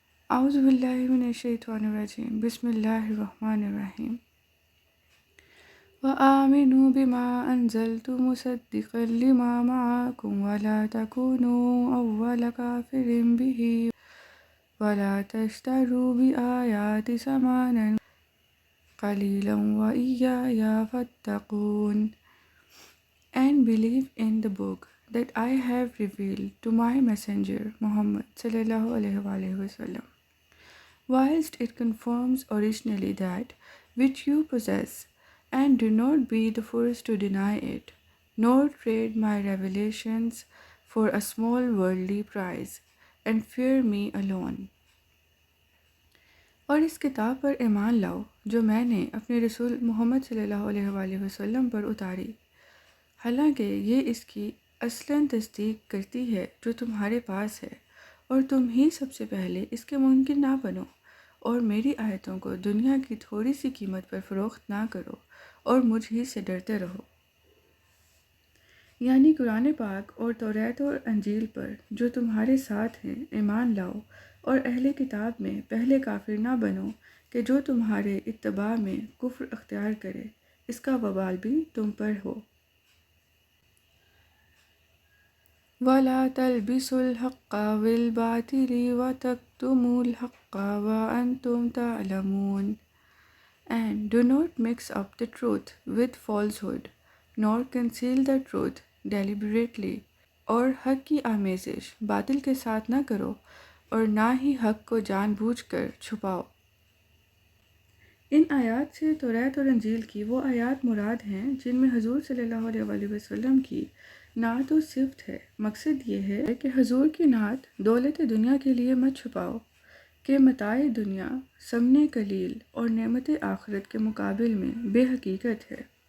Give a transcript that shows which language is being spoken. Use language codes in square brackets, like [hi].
[ar] اعوذ باللہ من الشیطان الرجیم، بسم اللہ الرحمن الرحیم۔ وَآمِنُوا بِمَا أَنزَلْتُ مُصَدِّقًا لِمَا مَعَكُمْ وَلَا تَكُونُوا أَوَّلَ كَافِرٍ بِهِ وَلَا تَشْتَرُوا بِآيَاتِي ثَمَنًا قَلِيلًا وَإِيَّايَ فَاتَّقُونِ. [en] And believe in the book that I have revealed to my messenger Muhammad sallallahu alaihi wasallam, whilst it confirms originally that which you possess, and do not be the first to deny it, nor trade my revelations for a small worldly price, and fear me alone. [ur] اور اس کتاب پر ایمان لاؤ جو میں نے اپنے رسول محمد صلی اللہ علیہ وسلم پر اتاری، حالانکہ یہ اس کی اصلاً تصدیق کرتی ہے جو تمہارے پاس ہے، اور تم ہی سب سے پہلے اس کے منکر نہ بنو، اور میری آیتوں کو دنیا کی تھوڑی سی قیمت پر فروخت نہ کرو، اور مجھ ہی سے ڈرتے رہو۔ یعنی قرآن پاک اور توریت اور انجیل پر جو تمہارے ساتھ ہیں ایمان لاؤ، اور اہل کتاب میں پہلے کافر نہ بنو کہ جو تمہارے اتباع میں کفر اختیار کرے، اس کا وبال بھی تم پر ہو۔ [ar] وَلَا تَلْبِسُوا الْحَقَّ بِالْبَاطِلِ وَتَكْتُمُوا الْحَقَّ وَأَنْتُمْ تَعْلَمُونَ. [en] And do not mix up the truth with falsehood, nor conceal the truth deliberately. [ur] اور حق کی آمیزش باطل کے ساتھ نہ کرو، اور نہ ہی حق کو جان بوجھ کر چھپاؤ۔ ان آیات سے توریت اور انجیل کی وہ آیات مراد ہیں جن میں حضور صلی اللہ علیہ وسلم کی نعت و صفت ہے۔ مقصد یہ ہے کہ حضور کی نعت دولت دنیا کے لیے مت چھپاؤ کہ متاع دنیا ثمن قلیل اور نعمت آخرت کے مقابل میں بے حقیقت ہے۔